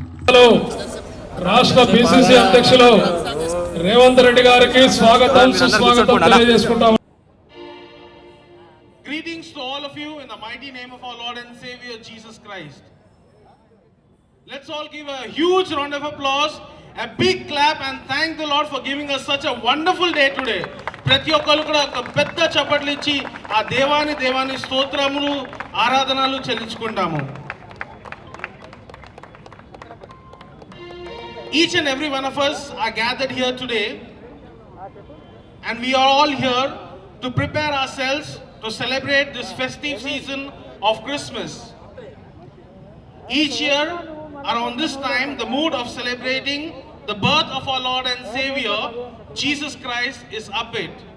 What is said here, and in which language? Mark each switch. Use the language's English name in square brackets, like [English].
[Telugu] రాష్ట్ర పిసిసి అధ్యక్షులు రేవంత్ రెడ్డి గారికి స్వాగతం సుస్వాగతం తెలియజేసుకుంటాం. [English] Greetings to all of you in the mighty name of our Lord and Savior Jesus Christ. Let's all give a huge round of applause, a big clap, and thank the Lord for giving us such a wonderful day today. [Telugu] ప్రతి ఒక్కరు కూడా ఒక పెద్ద చప్పట్లు ఇచ్చి ఆ దేవాని స్తోత్రములు ఆరాధనలు చెల్లించుకుంటాము. [English] Each and every one of us are gathered here today, and we are all here to prepare ourselves to celebrate this festive season of Christmas. Each year, around this time, the mood of celebrating the birth of our Lord and Savior, Jesus Christ, is upbeat.